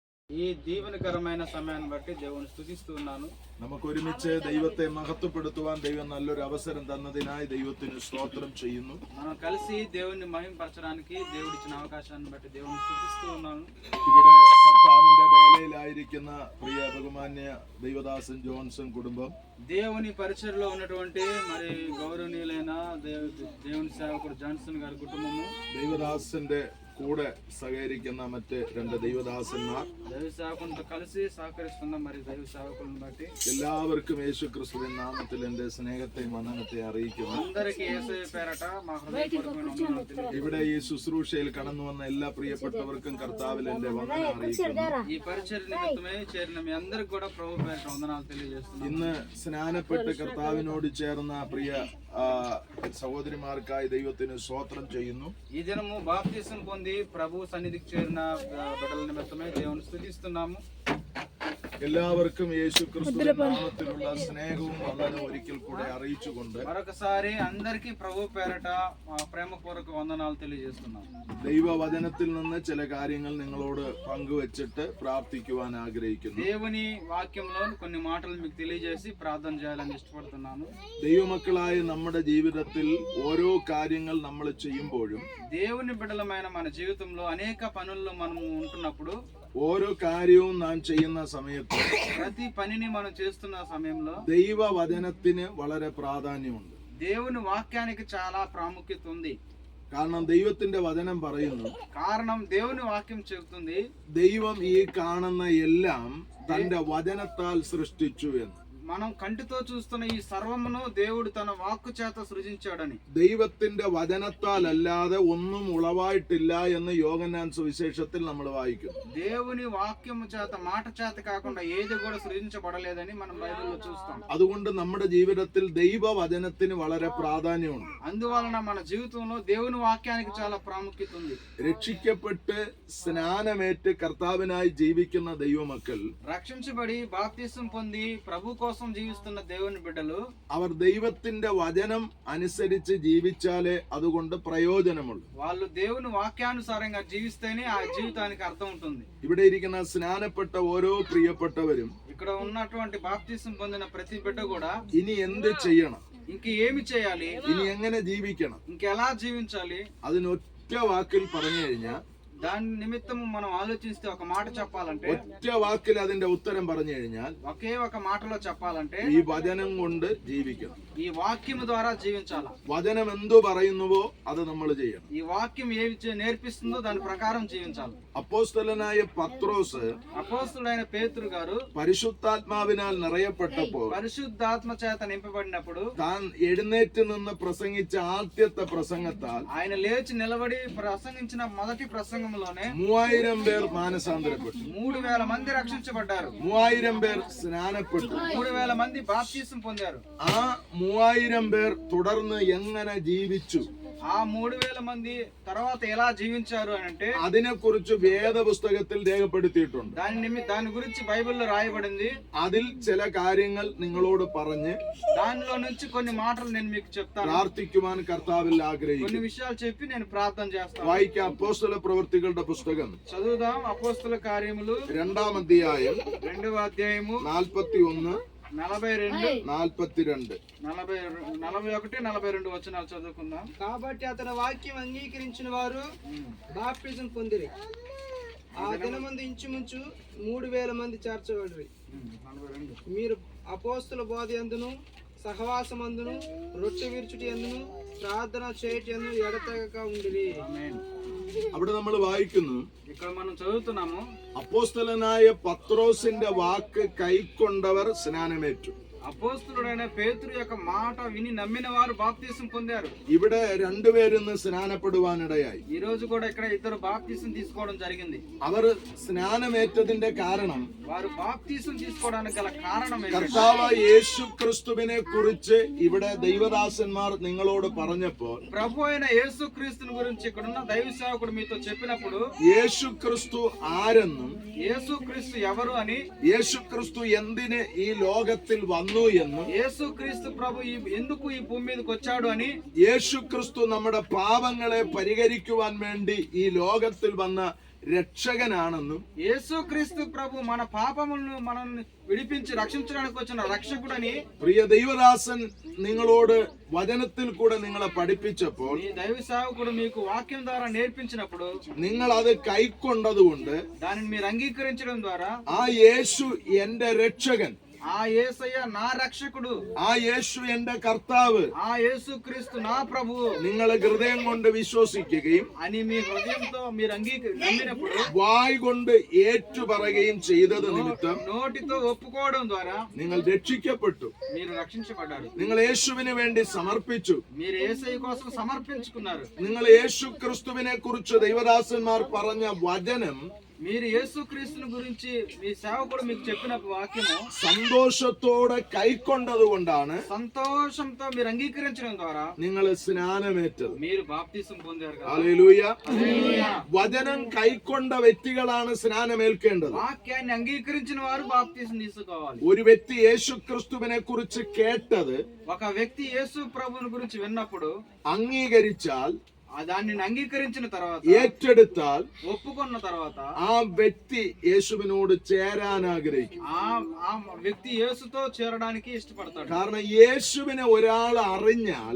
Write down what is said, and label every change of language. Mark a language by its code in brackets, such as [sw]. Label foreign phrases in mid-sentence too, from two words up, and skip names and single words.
[te] ഈ దీవెనకరమైన సమయాన్ని బట్టి దేవుని స్తుతిస్తూ ఉన్నాను. [ml] നമുക്ക് ഒരുമിച്ച് ദൈവത്തെ മഹത്വപ്പെടുത്തുവാൻ ദൈവം നല്ലൊരു അവസരം തന്നതിനായി ദൈവത്തിന് സ്തോത്രം ചെയ്യുന്നു. [te] మనం కలిసి దేవుని మహిమపరచడానికి దేవుడిచ్చిన అవకాశాన్ని బట్టి దేవుని స్తుతిస్తూ ఉన్నాను. [ml] ഇവിടെ കർത്താവിന്റെ വേലയിലായിരിക്കുന്ന പ്രിയ ബഹുമാന്യ ദൈവദാസൻ ജോൺസൺ കുടുംബം, [te] దేవుని పరిచర్లో ఉన్నటువంటి మరి గౌరవనీయులైన దేవుని సేవకుడు జాన్సన్ గారి కుటుంబము, [ml] ദൈവദാസന്റെ കൂടെ സഹകരിക്കുന്ന മറ്റ് രണ്ട് ദൈവദാസന്മാർ, [te] దైవ సేవకులతో కలిసి సహకరిస్తున్న మరి దైవ సేవకులను బట్టి [ml] എല്ലാവർക്കും യേശു ക്രിസ്തുവിൻ നാമത്തിൽ എന്റെ സ്നേഹത്തെയും വന്ദനത്തെ അറിയിക്കുന്നു. [te] అందరికీ యేసయ్య పేరట మా హృదయపూర్వకమైన వందనాలు తెలియజేస్తున్నాను. [ml] ഇവിടെ ഈ ശുശ്രൂഷയിൽ കടന്നു വന്ന എല്ലാ പ്രിയപ്പെട്ടവർക്കും കർത്താവിൽ എന്റെ വന്ദനം അറിയിക്കുന്നു. [te] ఈ పరిచర్య నిమిత్తమే చేరిన మీ అందరికి కూడా ప్రభు పేరట వందనాలు తెలియజేస్తున్నాను. [ml] ഇന്ന് സ്നാനപ്പെട്ട് കർത്താവിനോട് ചേർന്ന പ്രിയ സഹോദരിമാർക്കായി ദൈവത്തിന് സ്തോത്രം ചെയ്യുന്നു. [te] ఈ దినము బాప్తిసం పొంది ప్రభు సన్నిధికి చేరిన బిడ్డల నిమిత్తమే దేవుని స్తుతిస్తున్నాము. [ml] എല്ലാവർക്കും യേശു ക്രിസ്തുവിന്റെ നാമത്തിലുള്ള സ്നേഹവും വന്ദനവും ഒരിക്കൽ കൂടെ അറിയിച്ചുകൊണ്ട് [te] మరొకసారి అందరికీ ప్రభు పేరట ప్రేమపూర్వక వందనాలు తెలియజేస్తున్నాము. [ml] ദൈവവചനത്തിൽ നിന്ന് ചില കാര്യങ്ങൾ നിങ്ങളോട് പങ്കുവച്ചിട്ട് പ്രാർത്ഥിക്കുവാൻ ആഗ്രഹിക്കുന്നു. [te] దేవుని వాక్యంలో కొన్ని మాటలు మీకు తెలియజేసి ప్రార్థన చేయాలని ఇష్టపడుతున్నాను. [ml] ദൈവമക്കളായ നമ്മുടെ ജീവിതത്തിൽ ഓരോ കാര്യങ്ങൾ നമ്മൾ ചെയ്യുമ്പോഴും [te] దేవుని బిడ్డలమైన మన జీవితంలో అనేక పనుల్లో మనము ఉంటున్నప్పుడు [ml] ഓരോ കാര്യവും നാം ചെയ്യുന്ന സമയത്ത് [te] ప్రతి పనిని మనం చేస్తున్న సమయంలో [ml] ദൈവവചനത്തിന് വളരെ പ്രാധാന്യമുണ്ട്. [te] దేవుని వాక్యానికి చాలా ప్రాముఖ్యత ఉంది. [ml] കാരണം ദൈവത്തിന്റെ വചനം പറയുന്നു, [te] కారణం దేవుని వాక్యం చెబుతుంది [ml] ദൈവം ഈ കാണുന്ന എല്ലാം തന്റെ വചനത്താൽ സൃഷ്ടിച്ചു എന്ന്. [te] మనం కంటితో చూస్తున్న ఈ సర్వమును దేవుడు తన వాక్కు చేత సృజించాడని. [ml] ദൈവത്തിന്റെ വചനത്താൽ അല്ലാതെ ഒന്നും ഉളവായിട്ടില്ല എന്ന് യോഹന്നാൻ സുവിശേഷത്തിൽ നമ്മൾ വായിക്കും. [te] దేవుని వాక్యము చేత మాట చేత కాకుండా ఏది కూడా సృజించబడలేదని మనం బైబిల్లో చూస్తాం. [ml] അതുകൊണ്ട് നമ്മുടെ ജീവിതത്തിൽ ദൈവവചനത്തിന് വളരെ പ്രാധാന്യമുണ്ട്. [te] అందువలన మన జీవితంలో దేవుని వాక్యానికి చాలా ప్రాముఖ్యత ఉంది. [ml] രക്ഷിക്കപ്പെട്ട് സ്നാനമേറ്റ് കർത്താവിനായി ജീവിക്കുന്ന ദൈവമക്കൾ [te] రక్షించబడి బాప్తిసం పొంది ప్రభు కోసం జీవిస్తున్న దేవుని బిడ్డలు [ml] അവർ ദൈവത്തിന്റെ വചനം അനുസരിച്ച് ജീവിച്ചാലേ അതുകൊണ്ട് പ്രയോജനമുള്ളൂ. [te] వాళ్ళు దేవుని వాక్యానుసారంగా జీవిస్తేనే ఆ జీవితానికి అర్థం ఉంటుంది. [ml] ഇവിടെ ఇരിക്കുന്ന സ്നാനപ്പെട്ട ഓരോ പ്രിയപ്പെട്ടവരും [te] ఇక్కడ ఉన్నటువంటి బాప్తిసం పొందిన ప్రతి బిడ్డ కూడా [ml] ഇനി എന്ത് ചെയ്യണം, [te] ఇంక ఏమి చేయాలి, [ml] ഇനി എങ്ങനെ ജീവിക്കണം, [te] ఇంకెలా జీవించాలి, [ml] അതിനൊറ്റ വാക്കിൽ പറഞ്ഞു കഴിഞ്ഞാൽ, [te] దాని నిమిత్తం మనం ఆలోచిస్తే ఒక మాట చెప్పాలంటే, [ml] ഒറ്റ വാക്കിൽ അതിന്റെ ഉത്തരം പറഞ്ഞു കഴിഞ്ഞാൽ, [te] ఒకే ఒక మాటలో చెప్పాలంటే [ml] ഈ വചനം കൊണ്ട് ജീവിക്കണം. [te] ఈ వాక్యము ద్వారా జీవించాలి. [ml] വചനം എന്തു പറയുന്നുവോ അത് നമ്മൾ ചെയ്യണം. [te] ఈ వాక్యం ఏమి నేర్పిస్తుందో దాని ప్రకారం జీవించాలి. [ml] അപ്പോസ്തലനായ പത്രോസ് [te] అపోస్తలుడైన పేతురు గారు [ml] പരിശുദ്ധാത്മാവിനാൽ നിറയപ്പെട്ടപ്പോൾ [te] పరిశుద్ధాత్మ చేత నింపబడినప్పుడు [ml] താൻ എഴുന്നേറ്റ് നിന്ന് പ്രസംഗിച്ച ആദ്യത്തെ പ്രസംഗത്താൽ [te] ఆయన లేచి నిలబడి ప్రసంగించిన మొదటి ప్రసంగంలోనే [ml] 3000 പേർ മാനസാന്തരപ്പെട്ടു. [te] 3000 మంది రక్షించబడ్డారు. [ml] 3000 പേർ സ്നാനപ്പെട്ടു. [te] 3000 మంది బాప్తిసం పొందారు. [ml] ആ 3000 പേർ തുടർന്ന് എങ്ങനെ ജീവിച്ചു, [te] ఆ 3000 మంది తర్వాత ఎలా జీవించారు అని అంటే [ml] അതിനെക്കുറിച്ച് വേദപുസ്തകത്തിൽ രേഖപ്പെടുത്തിയിട്ടുണ്ട്. [te] దాని గురించి బైబిల్లో రాయబడింది. [ml] അതിൽ ചില കാര്യങ്ങൾ നിങ്ങളോട് പറഞ്ഞ് [te] దానిలో నుంచి కొన్ని మాటలు నేను మీకు చెప్తాను. [ml] പ്രാർത്ഥിക്കുവാൻ കർത്താവിൽ ആഗ്രഹിക്കുന്നു. [te] కొన్ని విషయాలు చెప్పి నేను ప్రార్థన చేస్తాను. [ml] വായിക്കാം അപ്പോസ്തല പ്രവൃത്തികളുടെ പുസ്തകം [te] చదువుదాం. అపోస్తల కార్యములు [ml] 2-వ అధ్యాయం [te] 2వ అధ్యాయము 41, 42, 42, 41, 42 వచనాలు చదువుకుందాం. కాబట్టి అతని వాక్యం అంగీకరించిన వారు బాప్తిజం పొందిరి. ఆ దినమందు ఇంచుమించు 3000 మంది చేర్చబడిరి. మీరు అపోస్తుల బోధ యందును సహవాసమందును రొట్టె విరుచుటి యందును ప్రార్థన చేయటి యందును ఎడతెగక ఉండిరి. [ml] അവിടെ നമ്മൾ വായിക്കുന്നു, [te] ఇక్కడ మనం చదువుతున్నాము, [ml] അപ്പോസ്തലനായ പത്രോസിന്റെ വാക്ക് കൈക്കൊണ്ടവർ സ്നാനമേറ്റു. [te] అపోస్తలుడైన పేతురు యొక్క మాట విని నమ్మిన వారు బాప్తిసం పొందారు. [ml] ഇവിടെ രണ്ടുപേരും സ്നാനപ്പെടുവാനിടയായി. [te] ఈ రోజు కూడా ఇక్కడ ఇద్దరు బాప్తిసం తీసుకోవడం జరిగింది. [ml] അവർ സ്നാനമേറ്റതിന്റെ കാരണം, [te] వారు బాప్తిసం తీసుకోవడానికి గల కారణం [ml] കർത്താവ് യേശു ക്രിസ്തുവിനെ കുറിച്ച് ഇവിടെ ദൈവദാസന്മാർ നിങ്ങളോട് പറഞ്ഞപ്പോൾ, [te] ప్రభు అయిన యేసు క్రీస్తుని గురించి ఇక్కడున్న దైవ సేవకుడు మీతో చెప్పినప్పుడు, [ml] യേശു ക്രിസ്തു ആരെന്നും [te] యేసు క్రీస్తు ఎవరు అని, [ml] യേശു ക്രിസ്തു എന്തിന് ഈ ലോകത്തിൽ വന്നു എന്നും, [te] యేసు క్రీస్తు ప్రభు ఎందుకు ఈ భూమి మీదకి వచ్చాడు అని, [ml] യേശു ക്രിസ്തു നമ്മുടെ പാപങ്ങളെ പരിഹരിക്കുവാൻ വേണ്ടി ഈ ലോകത്തിൽ വന്ന രക്ഷകനാണെന്നും [te] యేసుక్రీస్తు ప్రభు మన పాపములను మనల్ని విడిపించి రక్షించడానికి వచ్చిన రక్షకుడని [ml] പ്രിയ ദൈവദാസൻ നിങ്ങളോട് വചനത്തിൽ കൂടെ നിങ്ങളെ പഠിപ്പിച്ചപ്പോൾ [te] ఈ దైవ సేవకుడు మీకు వాక్యం ద్వారా నేర్పించినప్పుడు [ml] നിങ്ങൾ അത് కైకొണ്ടതുകൊണ്ട് [te] దానిని మీరు అంగీకరించడం ద్వారా [ml] ആ യേശു എന്റെ രക്ഷകൻ, [te] ఆ యేసయ్య నా రక్షకుడు, [ml] ആ യേശു എന്റെ കർത്താവ് [te] ఆ యేసుక్రీస్తు నా ప్రభువు [ml] നിങ്ങൾ ഹൃദയം കൊണ്ട് വിശ്വസിക്കുകയും [te] అని మీ హృదయంతో మీరు నమ్మినప్పుడు [ml] വായ് കൊണ്ട് ഏറ്റുപറയുകയും ചെയ്തത് നിമിത്തം [te] నోటితో ఒప్పుకోవడం ద్వారా [ml] നിങ്ങൾ രക്ഷിക്കപ്പെട്ടു. [te] మీరు రక్షించబడ్డారు. [ml] നിങ്ങൾ യേശുവിന് വേണ്ടി സമർപ്പിച്ചു. [te] మీరు యేసయ్య కోసం సమర్పించుకున్నారు. [ml] നിങ്ങൾ യേശു ക്രിസ്തുവിനെ കുറിച്ച് ദൈവദാസന്മാർ പറഞ്ഞ വചനം [te] మీరు యేసుక్రీస్తుని గురించి మీ సేవకుడు మీకు చెప్పిన వాక్యము [ml] സന്തോഷത്തോടെ കൈക്കൊണ്ടതുകൊണ്ടാണ് [te] సంతోషంతో మీరు అంగీకరించడం ద్వారా [ml] നിങ്ങൾ സ്നാനമേറ്റത്. [te] మీరు బాప్తిసం పొందారు కదా. [ml] ഹല്ലേലൂയ. [te] హల్లెలూయా. [ml] വചനം കൈക്കൊണ്ട വ്യക്തികളാണ് സ്നാനമേൽക്കേണ്ടത്. [te] వాక్యాన్ని అంగీకరించిన వారు బాప్తిసం తీసుకోవాలి. [ml] ഒരു വ്യക്തി യേശു ക്രിസ്തുവിനെ കുറിച്ച് കേട്ടത് [te] ఒక వ్యక్తి యేసు ప్రభువుని గురించి విన్నప్పుడు [ml] അംഗീകരിച്ചാൽ, [te] దాన్ని అంగీకరించిన తర్వాత [ml] ഏറ്റെടുത്താൽ [te] ఒప్పుకున్న తర్వాత [ml] ആ വ്യക്തി യേശുവിനോട് ചേരാൻ ആഗ്രഹിക്കും. [te] ఆ వ్యక్తి యేసుతో చేరడానికి ఇష్టపడతాడు. [ml] കാരണം യേശുവിനെ ഒരാൾ അറിഞ്ഞാൽ